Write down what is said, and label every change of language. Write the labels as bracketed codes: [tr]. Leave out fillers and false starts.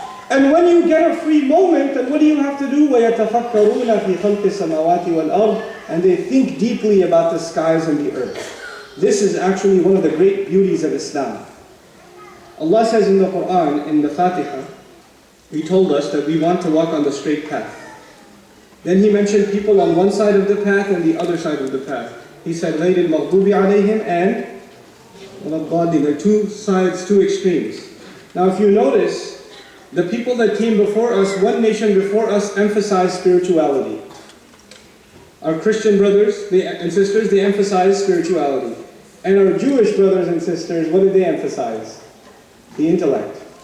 [en] And when you get a free moment, then what do you have to do? [ar] وَيَتَفَكَّرُونَ فِي خَلْقِ السَّمَاوَاتِ وَالْأَرْضِ, [en] and they think deeply about the skies and the earth. This is actually one of the great beauties of Islam. Allah says in the Quran, in the Fatiha, He told us that we want to walk on the straight path. Then He mentioned people on one side of the path and the other side of the path. He said, [ar] غَيْرِ الْمَغْضُوبِ عَلَيْهِمْ [en] and [ar] وَلَضَّالِّينَ. [en] There are two sides, two extremes. Now if you notice, the people that came before us, one nation before us, emphasized spirituality. Our Christian brothers and sisters, they emphasized spirituality. And our Jewish brothers and sisters, what did they emphasize? The intellect.